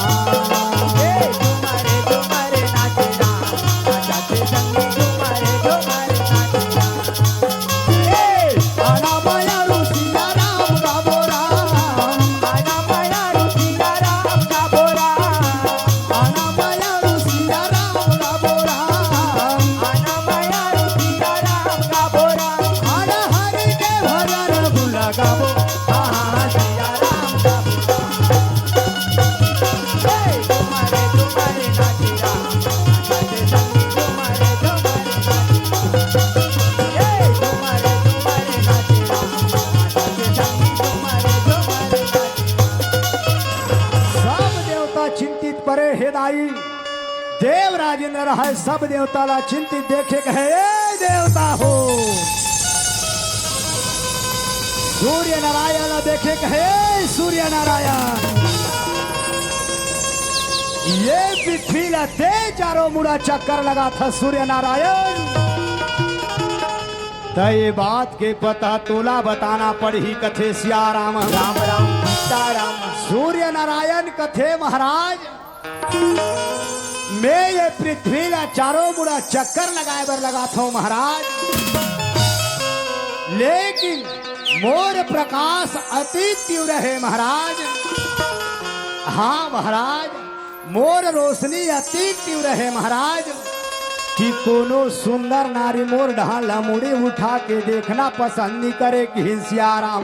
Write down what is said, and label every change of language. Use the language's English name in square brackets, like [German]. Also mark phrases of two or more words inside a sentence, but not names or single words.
[Chhattisgarhi] झुमरे झुमरे नाचे राम नाचते संगी झुमरे झुमरे नाचे राम आना माया रुसिया राम गाबो राम आना माया रुचिया राम का बोरा आना माया रुसिया राम गाबो राम आना माया रुचिया राम का बोरा आना हरि के भजन भुला गाबो हाँ सिया राम का बोरा झुमरे झुमरे नाचे राम नाचते संगी झुमरे झुमरे नाचे राम झुमरे झुमरे नाचे राम नाचते संगी झुमरे झुमरे नाचे सब देवता चिंतित परे हे दाई देव राजेंद्र है सब देवता ला चिंतित देखे कहे ए देवता हो सूर्य नारायण देखे कहे ए सूर्य नारायण ये पृथ्वी ला ते चारों मुड़ा चक्कर लगा था सूर्य नारायण तो ये बात के पता तोला बताना पड़ी कथे सियाराम राम राम सीताराम सूर्य नारायण कथे महाराज मैं ये पृथ्वी ला चारों मुड़ा चक्कर लगाए बर लगा था महाराज लेकिन मोर प्रकाश अति तीव्र है महाराज हाँ महाराज मोर रोशनी अति तीव्र है महाराज कि कोनो सुंदर नारी मोर ढाला मुड़ी उठा के देखना पसंद नहीं करे कि सियाराम